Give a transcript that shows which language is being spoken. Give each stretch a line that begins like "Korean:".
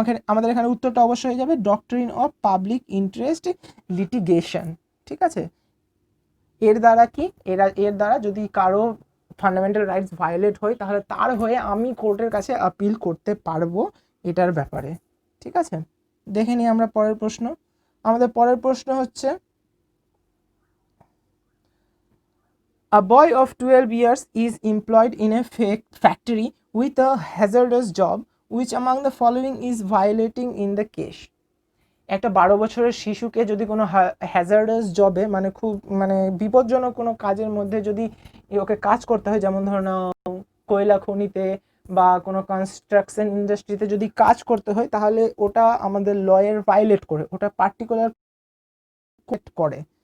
Bangla: আমাদের এখানে উত্তরটা অবশ্যই হয়ে যাবে ডক্টরিন অফ পাবলিক ইন্টারেস্ট লিটিগেশন। ঠিক আছে, এর দ্বারা কি এর দ্বারা যদি কারো ফান্ডামেন্টাল রাইটস ভায়োলেট হয় তাহলে তার হয়ে আমি কোর্টের কাছে আপিল করতে পারবো এটার ব্যাপারে। ঠিক আছে, দেখে নিই আমরা পরের প্রশ্ন। আমাদের পরের প্রশ্ন হচ্ছে
English: a boy of 12 years is employed in a factory with a hazardous job. Which among the following is violating in the case?
Bangla: একটা 12 বছরের শিশুকে যদি কোনো হ্যাজার্ডাস জবে, মানে খুব মানে বিপজ্জনক কোনো কাজের মধ্যে যদি ওকে কাজ করতে হয়, যেমন ধরুন কয়লা খনিতে বা কোনো কনস্ট্রাকশন ইন্ডাস্ট্রিতে যদি কাজ করতে হয়, তাহলে ওটা আমাদের লয়ের ভায়োলেট করে, ওটা পার্টিকুলার করে।